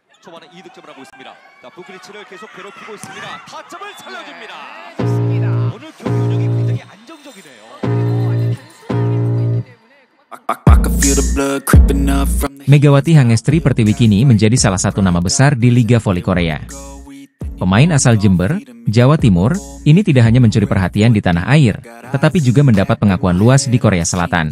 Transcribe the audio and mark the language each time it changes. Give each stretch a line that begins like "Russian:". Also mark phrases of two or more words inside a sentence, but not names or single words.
Korean: 초반에 2득점을 하고 있습니다. 자, 부크리치를 계속 괴롭히고 있습니다. 타점을 살려줍니다. 좋습니다. 오늘 경기 운영이 굉장히 안정적이네요.
Indonesian: Megawati Hangestri Pertiwi kini menjadi salah satu nama besar di Liga Voli Korea. Pemain asal Jember, Jawa Timur, ini tidak hanya mencuri perhatian di tanah air, tetapi juga mendapat pengakuan luas di Korea Selatan.